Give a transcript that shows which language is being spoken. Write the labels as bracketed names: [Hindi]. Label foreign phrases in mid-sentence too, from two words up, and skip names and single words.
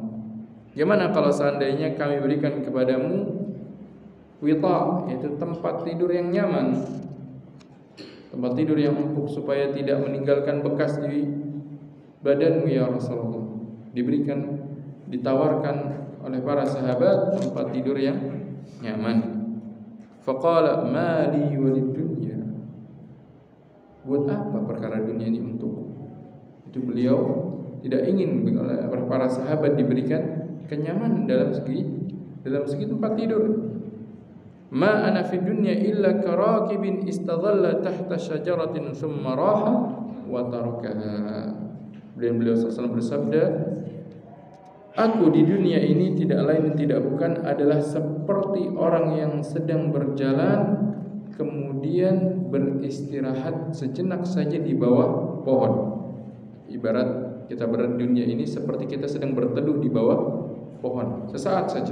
[Indonesian] Gimana kalau seandainya kami berikan kepadamu wita', yaitu tempat tidur yang nyaman, tempat tidur yang empuk supaya tidak meninggalkan bekas di badanmu ya Rasulullah. Ditawarkan oleh para sahabat tempat tidur yang nyaman. [Arabic] فقال ما لي وللدنيا. [Indonesian] Buat apa perkara dunia ini untukku? Itu beliau tidak ingin para sahabat diberikan kenyamanan dalam segi tempat tidur. [Arabic] ما أنا في الدنيا إلا كراكب استظل تحت شجرة ثم راح وتركها. [Indonesian] Beliau sallallahu bersabda, aku di dunia ini tidak lain dan tidak bukan adalah seperti orang yang sedang berjalan kemudian beristirahat sejenak saja di bawah pohon. Ibarat kita berada di dunia ini seperti kita sedang berteduh di bawah pohon sesaat saja.